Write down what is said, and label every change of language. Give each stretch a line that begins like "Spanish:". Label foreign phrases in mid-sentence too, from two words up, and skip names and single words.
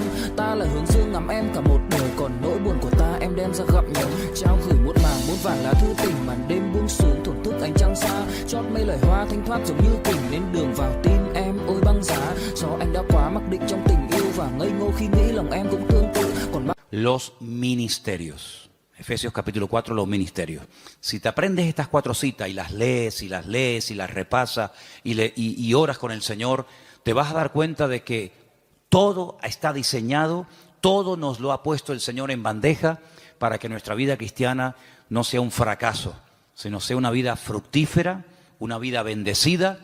Vietnamese: Ta là hướng dương ngắm em cả một đời, còn nỗi buồn của ta em đem ra gặm nhấm. Trao gửi muôn màng muôn vàn lá thư tình, màn đêm buông xuống thổn thức ánh trăng xa. Chót mây lời hoa thanh thoát giống như kình lên đường vào tim em ôi băng giá. Do anh đã quá mặc định trong tình yêu và ngây ngô khi nghĩ lòng em cũng tương tự.
Spanish: Còn los ministerios. Efesios capítulo 4, los ministerios. Si te aprendes estas 4 citas y las lees y las lees y las repasas y oras con el Señor, te vas a dar cuenta de que todo está diseñado, todo nos lo ha puesto el Señor en bandeja para que nuestra vida cristiana no sea un fracaso, sino sea una vida fructífera, una vida bendecida.